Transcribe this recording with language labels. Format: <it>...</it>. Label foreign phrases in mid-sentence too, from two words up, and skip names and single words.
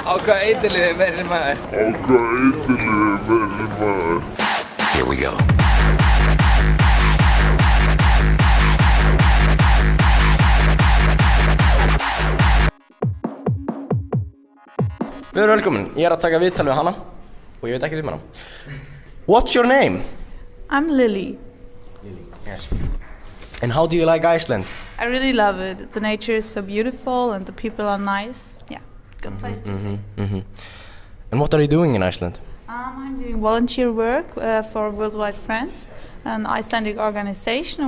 <is>hvað eiturlyfið verður maður?</is> <en>Here we go.</en> <is>Við erum velkomin, ég er að taka viðtal við hana og ég veit ekkert hana.</is> <en>What's your name? I'm Lily. Yes. And how do you like Iceland? I really love it. The nature is so beautiful and the people are nice. Yeah, good place to stay. And what are you doing in Iceland? I'm doing volunteer work for Worldwide Friends, an Icelandic organization.</en>